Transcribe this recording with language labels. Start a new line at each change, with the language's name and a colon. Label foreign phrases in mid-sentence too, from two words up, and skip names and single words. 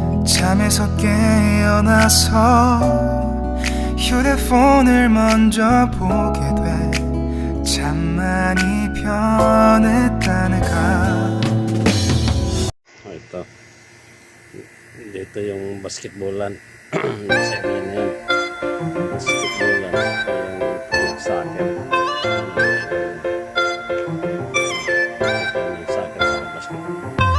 Korean: 잠에서 깨어나서 휴대폰을 먼저 보게 돼. 참 많이 변했다네가.
Filipino: Dito yung basketballan. Nasa area na yan. Basketballan. Yung soccer. Yung soccer sa basketball.